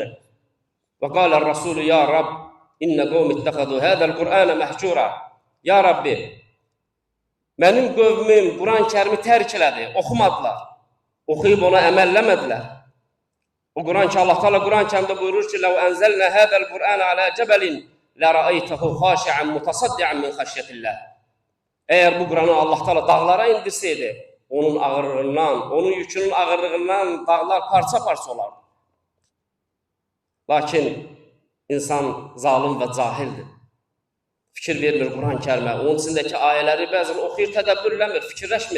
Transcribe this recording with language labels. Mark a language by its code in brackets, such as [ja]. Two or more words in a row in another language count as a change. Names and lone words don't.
[ar] وقال الرسول يا رب إن قوم اتخذوا هذا القرآن مهجورا. يا ربي, [az] mənim qövmüm Quran-ı Kərimi tərk elədi, oxumadılar. Oxuyub ona əməlləmədilər. O Quran ki, Allah Teala Quran kəmdə buyurur ki, [ar] لَوْ أَنْزَلْنَا هَذَا الْقُرْآنَ عَلَى جَبَلٍ لَرَأَيْتَهُ خَاشِعًا مُتَصَدِّعًا مِنْ خَشْيَةِ اللّٰهِ. [az] Eğer bu Quranı Allah Teala dağlara indirseydi, onun ağırlığından, onun yükünün ağırlığından dağlar parça-parça olardı. Lakin insan zalim və cahildir. Fikir vermir Quran-ı Kərimə, onun içindəki ayələri bəzən oxuyur, tədəbbürləmir, fikirləşmir.